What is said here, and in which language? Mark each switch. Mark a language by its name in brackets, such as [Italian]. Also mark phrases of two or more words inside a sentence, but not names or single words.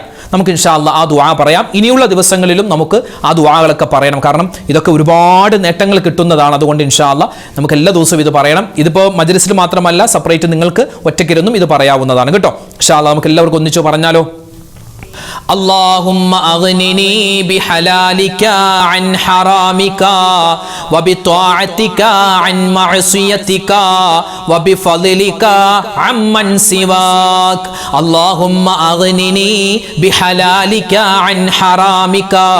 [Malayalam] നമുക്ക് [Arabic] إن شاء الله [Malayalam] ആ ദുആ പറയാം. ഇനിയുള്ള ദിവസങ്ങളിലും നമുക്ക് ആ ദുആകളൊക്കെ പറയണം. കാരണം ഇതൊക്കെ ഒരുപാട് നേട്ടങ്ങൾ കിട്ടുന്നതാണ്. അതുകൊണ്ട് [Arabic] إن شاء الله [Malayalam] നമുക്ക് എല്ലാ ദിവസവും ഇത് പറയണം. ഇതിപ്പോൾ മജ്ലിസിൽ മാത്രമല്ല, സെപ്പറേറ്റ് നിങ്ങൾക്ക് ഒറ്റയ്ക്കിരുന്നും ഇത് പറയാവുന്നതാണ് കേട്ടോ. [Arabic] إن شاء الله [Malayalam] നമുക്ക് എല്ലാവർക്കും ഒന്നിച്ചു പറഞ്ഞാലോ. [Arabic] اللهم أغنني بحلالك عن حرامك وبطاعتك عن معصيتك وبفضلك عمن سواك اللهم أغنني بحلالك عن حرامك